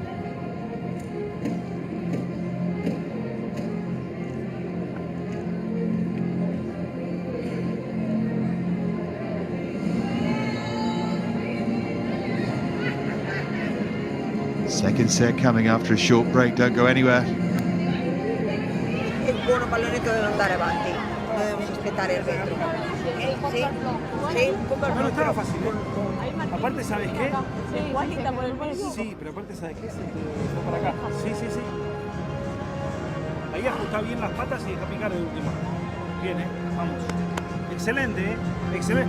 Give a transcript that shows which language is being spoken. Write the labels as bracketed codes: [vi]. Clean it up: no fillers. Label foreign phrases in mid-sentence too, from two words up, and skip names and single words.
[en] Second set coming after a short break. Don't go anywhere. [it] Il buono pallonetto deve andare avanti, non dobbiamo aspettare il retro. [es] Sí, sí, no estaba fácil, ¿eh? Aparte, ¿sabes qué? Sí, pero aparte, ¿sabes qué? Se fue para acá. Sí. Ahí ajusta bien las patas y deja picar de última. Bien, vamos. Excelente, excelente.